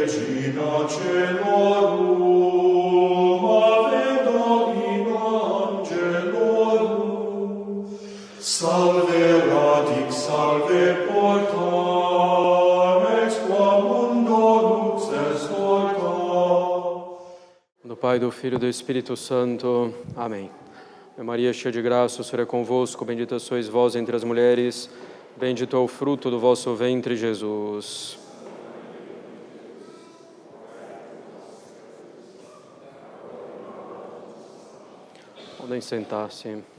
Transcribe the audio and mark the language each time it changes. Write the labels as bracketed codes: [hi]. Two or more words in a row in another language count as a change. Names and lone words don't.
[la] Regina Celorum, Ave Domina Angelorum, salve radix, salve porta, ex qua mundo lux est orta. [pt] Do Pai, do Filho e do Espírito Santo. Amém. Maria, cheia de graça, o Senhor é convosco, bendita sois vós entre as mulheres, bendito é o fruto do vosso ventre, Jesus. Podem sentar-se.